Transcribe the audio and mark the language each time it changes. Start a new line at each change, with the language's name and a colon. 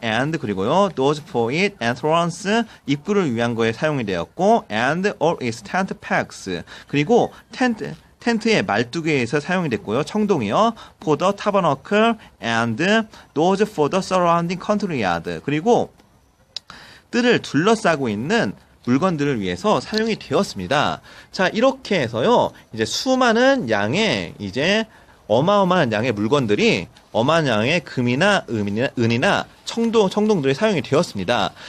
English: and
Korean: 그리고요,
English: those for its entrance,
Korean: 입구를 위한 거에 사용이 되었고,
English: and all its tent pegs.
Korean: 그리고 텐트의 말뚝에서 사용이 됐고요. 청동이요.
English: for the tabernacle and those for the surrounding courtyard.
Korean: 그리고 뜰을 둘러싸고 있는 물건들을 위해서 사용이 되었습니다. 자, 이렇게 해서요, 이제 수많은 양의 이제 어마어마한 양의 물건들이 어마어마한 양의 금이나 은이나 청동들이 사용이 되었습니다.